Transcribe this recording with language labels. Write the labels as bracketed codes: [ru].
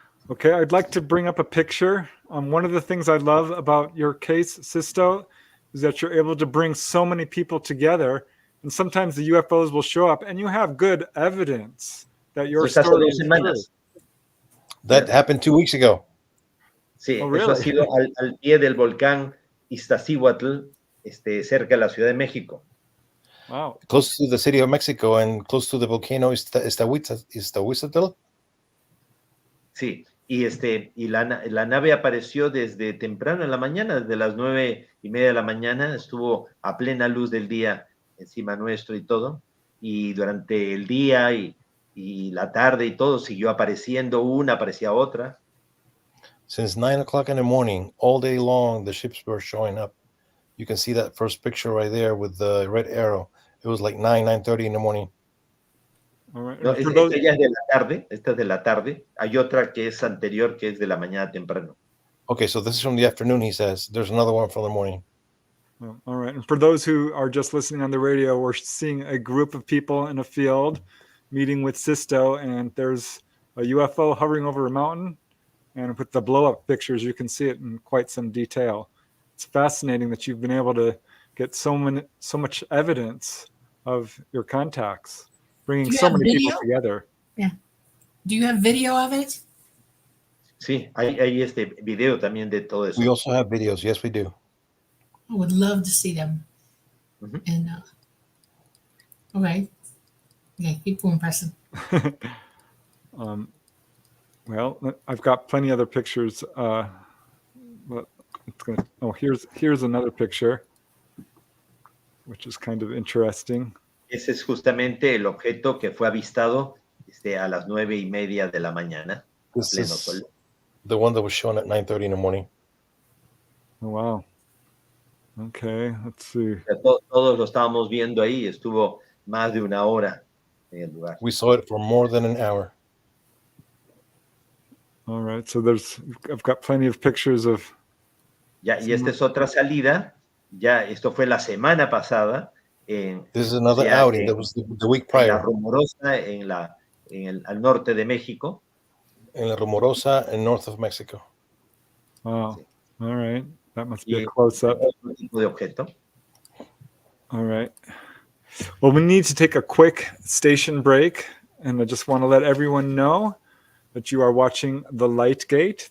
[en] Okay, I'd like to bring up a picture. One of the things I love about your case, Sixto, is that you're able to bring so many people together, and sometimes the UFOs will show up, and you have good evidence that your story is true. That happened 2 weeks ago. [es] Sí, [en] Oh, really? [es] Eso ha sido al pie del volcán Iztaccíhuatl, cerca de la Ciudad de México. [en] Wow. Close to the city of Mexico and close to the volcano Iztaccíhuatl. [es] Sí, y la nave apareció desde temprano en la mañana, desde las 9:30 de la mañana, estuvo a plena luz del día encima nuestro y todo, y durante el día y la tarde y todo siguió apareciendo una, aparecía otra. [en] Since 9 o'clock in the morning, all day long, the ships were showing up. You can see that first picture right there with the red arrow. It was like 9:30 in the morning. All right. [es] No, esta ya es de la tarde, esta es de la tarde. Hay otra que es anterior, que es de la mañana temprano. [en] Okay, so this is from the afternoon, he says. There's another one from the morning. All right. And for those who are just listening on the radio, we're seeing a group of people in a field meeting with Sixto, and there's a UFO hovering over a mountain. And with the blow-up pictures, you can see it in quite some detail. It's fascinating that you've been able to get so much evidence of your contacts, bringing so many people together. Yeah. Do you have video of it? [es] Sí, hay este video también de todo eso. [en] We also have videos. Yes, we do. I would love to see them. Ujú. And okay, keep going, Preston. Well, I've got plenty other pictures. But it's gonna. Oh, here's another picture, which is kind of interesting. [es] Ese es justamente el objeto que fue avistado a las 9:30 de la mañana, a [en] This [es] pleno [en] is [es] sol. [en] the one that was shown at 9:30 in the morning. Oh, wow. Okay, let's see. [es] O sea, todos lo estábamos viendo ahí, estuvo más de una hora en el lugar. [en] We saw it for more than an hour. All right, so I've got plenty of pictures of. [es] Ya, y esta es otra salida, ya esto fue la semana pasada, [en] This is another outing. That was the week [es] en La [en] prior. [es] Rumorosa, al norte de México. [en] In La Rumorosa and north of Mexico. Wow. [es] Sí. [en] All right, that must be [es] Y [en] a close-up. [es] otro tipo de objeto. [en] All right. Well, we need to take a quick station break, and I just want to let everyone know that you are watching The Light Gate.